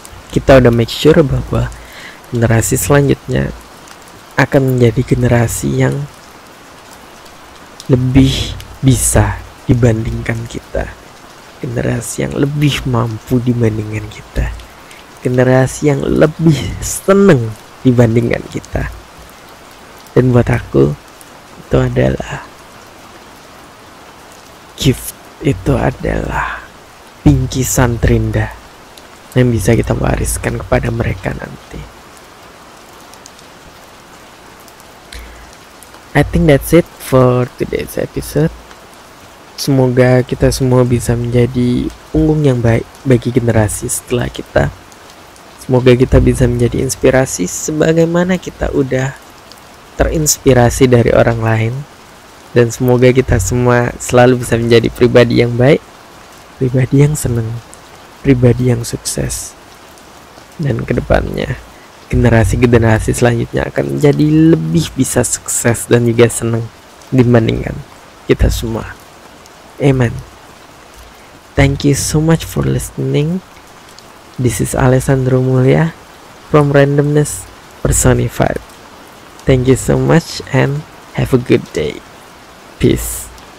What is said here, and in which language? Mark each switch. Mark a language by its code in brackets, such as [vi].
[id] Kita udah [en] make sure [id] bahwa generasi selanjutnya akan menjadi generasi yang lebih bisa dibandingkan kita, generasi yang lebih mampu dibandingkan kita, generasi yang lebih seneng dibandingkan kita. Dan buat aku, itu adalah gift, itu adalah bingkisan terindah yang bisa kita wariskan kepada mereka nanti. [en] I think that's it for today's episode. [id] Semoga kita semua bisa menjadi punggung yang baik bagi generasi setelah kita. Semoga kita bisa menjadi inspirasi sebagaimana kita udah terinspirasi dari orang lain. Dan semoga kita semua selalu bisa menjadi pribadi yang baik, pribadi yang senang, pribadi yang sukses. Dan kedepannya generasi-generasi selanjutnya akan menjadi lebih bisa sukses dan juga senang dibandingkan kita semua. Amen. [en] Thank you so much for listening. This is Alessandro Mulia from Randomness Personified. Thank you so much and have a good day. Peace.